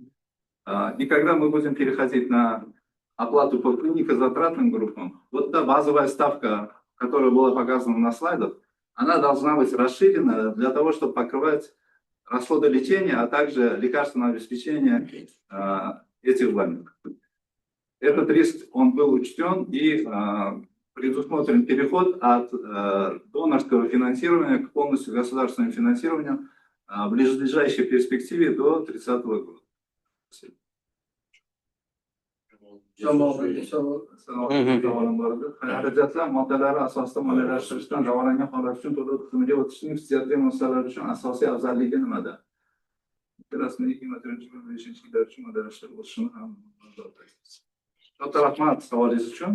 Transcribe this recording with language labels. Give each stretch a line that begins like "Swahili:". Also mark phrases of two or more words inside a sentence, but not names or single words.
Russian: И когда мы будем переходить на оплату по клинико-затратным группам, вот та базовая ставка, которая была показана на слайдах, она должна быть расширена для того, чтобы покрывать расходы лечения, а также лекарственное обеспечение этих больных. Этот риск, он был учтен и предусмотрен переход от донорского финансирования к полностью государственному финансированию в ближайшей перспективе до 30 года.
Uzbek: Xarajatlar moddalari asosida moliyalashtirishdan davolangan holat uchun to'lov tizimiga o'tishning fizioterapiya muassasalari uchun asosiy afzalligi nimada? Rasmiy 2024-2025 yillar uchun moliyalashtirib o'tishini ham katta rahmat savolingiz uchun.